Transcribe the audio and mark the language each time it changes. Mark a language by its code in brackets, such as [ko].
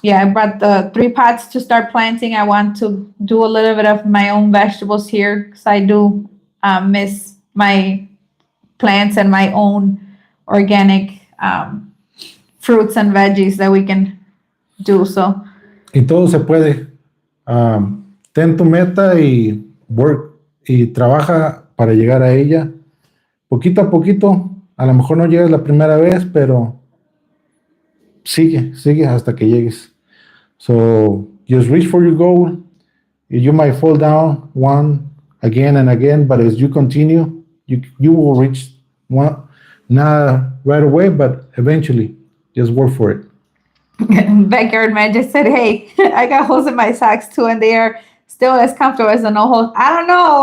[en] Yeah, I brought the 3 pots to start planting. I want to do a little bit of my own vegetables here because I do miss my plants and my own organic fruits and veggies that we can do. So, [es] Y todo se puede. Ten tu meta y [en] work [es] y trabaja para llegar a ella. Poquito a poquito. A lo mejor no llegas la primera vez, pero sigue hasta que llegues. [en] So just reach for your goal. You might fall down one again and again, but as you continue, you will reach one, not right away, but eventually. Just work for it. Backyard man just said, "Hey, I got holes in my socks too, and they are still as comfortable as the no holes." I don't know.